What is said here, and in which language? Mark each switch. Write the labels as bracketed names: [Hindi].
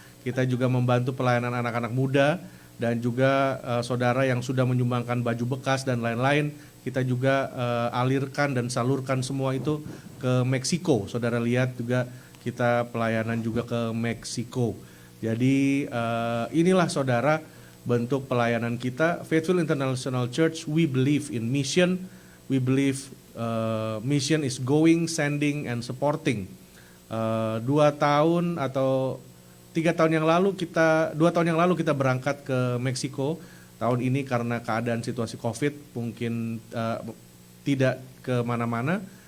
[Indonesian] Kita juga membantu pelayanan anak-anak muda dan juga saudara yang sudah menyumbangkan baju bekas dan lain-lain. Kita juga alirkan dan salurkan semua itu ke Meksiko. Saudara lihat juga kita pelayanan juga ke Meksiko. Jadi inilah saudara bentuk pelayanan kita. [English] Faithful International Church, we believe in mission. We believe mission is going, sending, and supporting. [Indonesian] 2 tahun atau 2 tahun yang lalu kita berangkat ke Meksiko. Tahun ini karena keadaan situasi COVID mungkin tidak kemana-mana.